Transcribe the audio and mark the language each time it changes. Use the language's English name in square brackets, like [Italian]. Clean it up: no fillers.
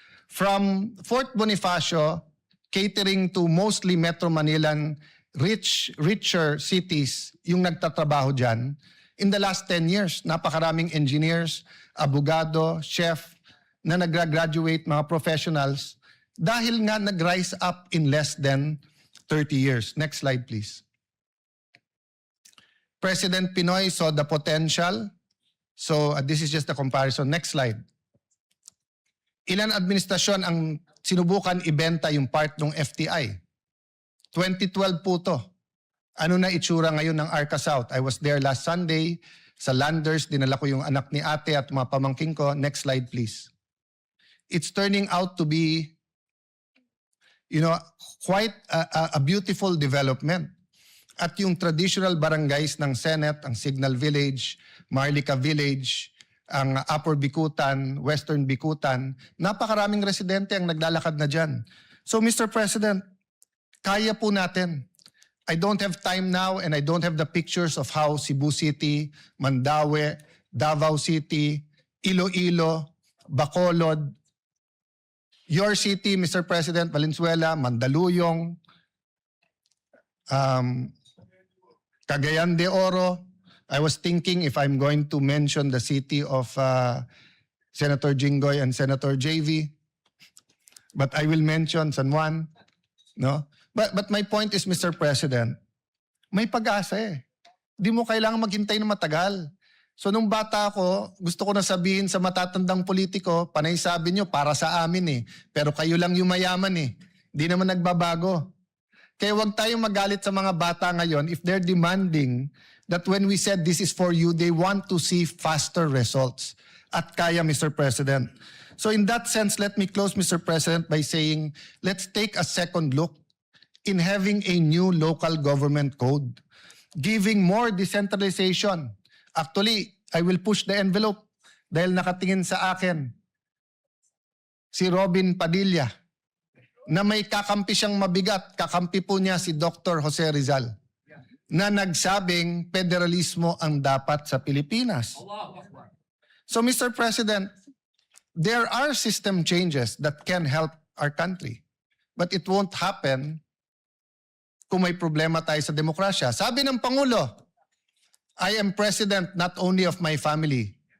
[English] From Fort Bonifacio, catering to mostly Metro Manilan, richer cities, [Filipino] yung nagtatrabaho dyan, [English] in the last 10 years, [Filipino] napakaraming [English] engineers, abogado, chef, [Filipino] na nag-graduate mga [English] professionals [Filipino] dahil nga [English] nag-rise up in less than 30 years. Next slide, please. President Pinoy saw the potential. So this is just a comparison. Next slide. [Filipino] Ilan administrasyon ang sinubukan ibenta yung part ng FTI? 2012 po to. Ano na itsura ngayon ng Arca South? [English] I was there last Sunday sa Landers. [Filipino] Dinala ko yung anak ni ate at mga pamangking ko. [English] Next slide, please. It's turning out to be, quite a beautiful development. [Filipino] At yung traditional barangays ng Senate, ang Signal Village, Marlica Village, ang Upper Bikutan, Western Bikutan, napakaraming residente ang naglalakad na dyan. So Mr. President, kaya po natin. [English] I don't have time now and I don't have the pictures of how Cebu City, Mandaue, Davao City, Iloilo, Bacolod, your city, Mr. President, Valenzuela, Mandaluyong, Cagayan de Oro. I was thinking if I'm going to mention the city of Senator Jinggoy and Senator JV, but I will mention San Juan, No? But my point is, Mr. President, may pag-asa eh. [Filipino] Di mo kailangan maghintay ng matagal. So nung bata ako, gusto ko na sabihin sa matatandang politiko, panay sabi nyo, para sa amin eh. Pero kayo lang yung mayaman eh. Di naman nagbabago. Kaya wag tayong magalit sa mga bata ngayon [English] if they're demanding that when we said this is for you, they want to see faster results. [Filipino] At kaya, Mr. President. [English] So in that sense, let me close, Mr. President, by saying, let's take a second look in having a new local government code, giving more decentralization. Actually, I will push the envelope [Filipino] dahil nakatingin sa akin si Robin Padilla na may kakampi siyang mabigat. Kakampi po niya si Dr. Jose Rizal na nagsabing federalismo ang dapat sa Pilipinas. [English] So Mr. President, there are system changes that can help our country. But it won't happen [Filipino] kung may problema tayo sa demokrasya. Sabi ng Pangulo, [English] I am president not only of my family.